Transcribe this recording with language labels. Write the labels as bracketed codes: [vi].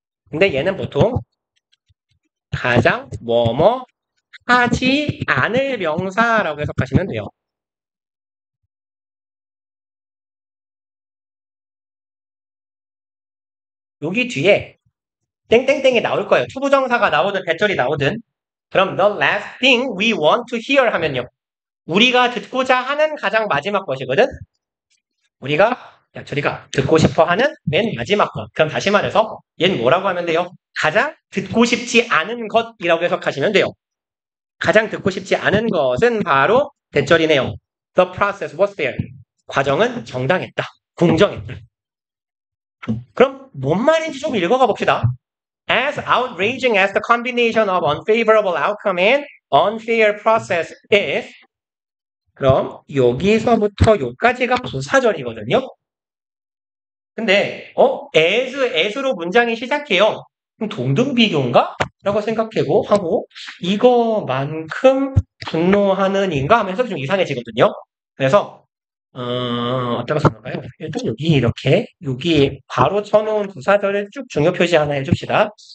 [ko] 근데 얘는 보통 가장 뭐뭐 하지 않을 명사라고 해석하시면 돼요. 여기 뒤에 땡땡땡이 나올 거예요. 투부정사가 나오든 대절이 나오든. 그럼 [en] the last thing we want to hear [ko] 하면요. 우리가 듣고자 하는 가장 마지막 것이거든. 저리가 듣고 싶어 하는 맨 마지막 것. 그럼 다시 말해서 얘는 뭐라고 하면 돼요? 가장 듣고 싶지 않은 것이라고 해석하시면 돼요. 가장 듣고 싶지 않은 것은 바로 대절이네요. [en] The process was fair. [ko] 과정은 정당했다. 공정했다. 그럼 뭔 말인지 좀 읽어가 봅시다. [en] As outraging as the combination of unfavorable outcome and unfair process is, [ko] 그럼 여기서부터 여기까지가 부사절이거든요. 근데 as로 문장이 시작해요. 그럼 동등비교인가? 라고 생각하고 이거만큼 분노하는인가 하면서 좀 이상해지거든요. 그래서 어떻게 생각할까요? 일단 여기 바로 쳐놓은 부사절을 쭉 중요 표시 하나 해줍시다.